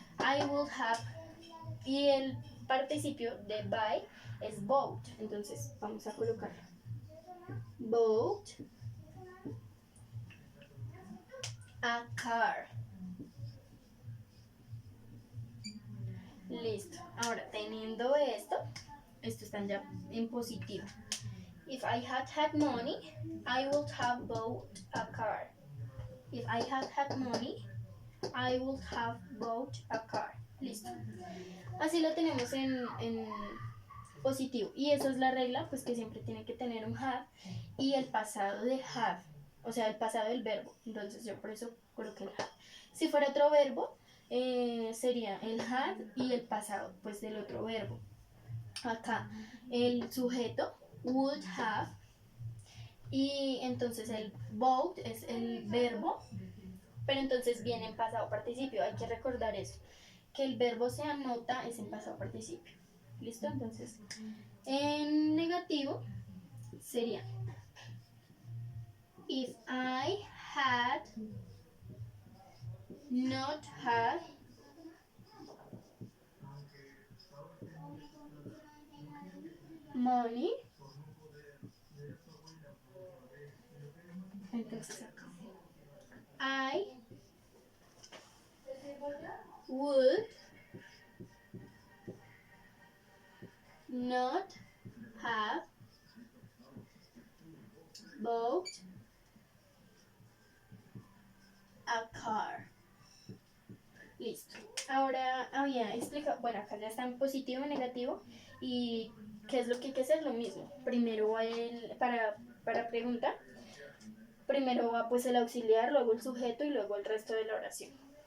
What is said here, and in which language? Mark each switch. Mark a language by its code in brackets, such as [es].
[en] I would have, [es] y el participio de buy es bought, entonces vamos a colocar [en] bought a car. [es] Listo. Ahora, teniendo esto está ya en positivo. [en] If I had money, I would have bought a car. If I had money, I would have bought a car. [es] Listo. Así lo tenemos en positivo. Y esa es la regla, pues que siempre tiene que tener un have y el pasado de have. O sea, el pasado del verbo. Entonces yo por eso coloqué el have. Si fuera otro verbo, sería el had y el pasado pues del otro verbo. Acá el sujeto would have y entonces el bought es el verbo, pero entonces viene en pasado participio. Hay que recordar eso, que el verbo se anota es en pasado participio. ¿Listo? Entonces en negativo sería [en] if I had not had money. [es] Entonces acá [en] I would not have bought a car. [es] Listo. Ahora había explicado, bueno, acá ya está en positivo y negativo. ¿Y qué es lo que hay que hacer? Lo mismo. Primero va para preguntar. Primero va pues el auxiliar, luego el sujeto y luego el resto de la oración.